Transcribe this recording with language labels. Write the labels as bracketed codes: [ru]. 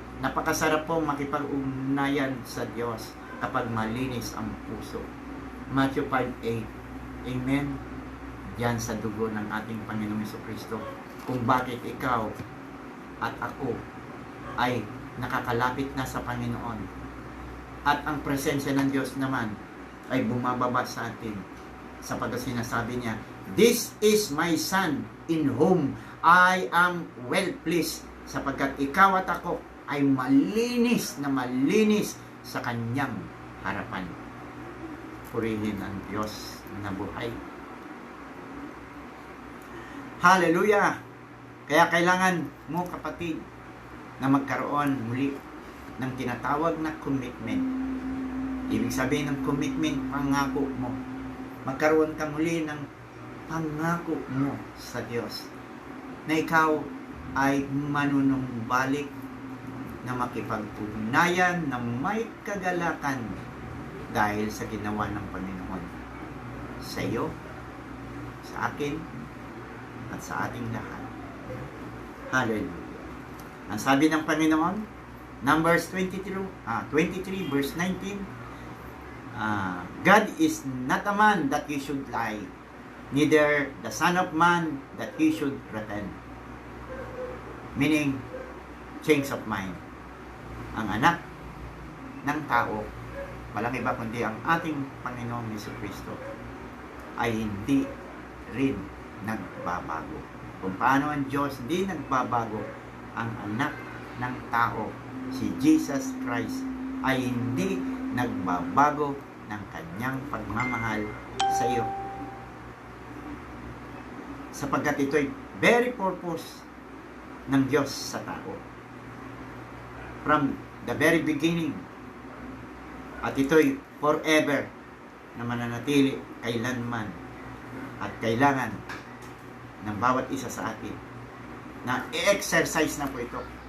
[tl] Napakasarap po makipag-ugnayan sa Diyos kapag malinis ang puso. Matthew 5:8. Amen. Yan sa dugo ng ating Panginoong Jesucristo. Kung bakit ikaw at ako ay nakakalapit na sa Panginoon. At ang presensya ng Diyos naman ay bumababa sa atin. Sapagkat sinasabi niya, [en] "This is my Son in whom I am well pleased." [tl] Sapagkat ikaw at ako ay malinis sa Kanyang harapan. Purihin ang Diyos na buhay. Hallelujah! Kaya kailangan mo, kapatid, na magkaroon muli ng tinatawag na commitment. Ibig sabihin ng commitment, pangako mo. Magkaroon ka muli ng pangako mo sa Diyos na ikaw ay manunumbalik na makipag-ugnayan na may kagalakan dahil sa ginawa ng Panginoon sa iyo, sa akin, at sa ating lahat. Hallelujah. Ang sabi ng Panginoon, [en] Numbers 23 verse 19, God is not a man that he should lie, neither the Son of Man that he should repent. Meaning, change of mind. [tl] Ang anak ng tao, walang iba kundi ang ating Panginoong Jesucristo, ay hindi rin nagbabago. Kung paano ang Diyos hindi nagbabago, ang anak ng tao, si Jesus Christ, ay hindi nagbabago ng kanyang pagmamahal sa iyo. Sapagkat ito'y [en] very purpose [tl] ng Diyos sa tao. [en] From the very beginning. [tl] At ito'y forever na mananatili kailanman at kailangan ng bawat isa sa atin na i-exercise na po ito.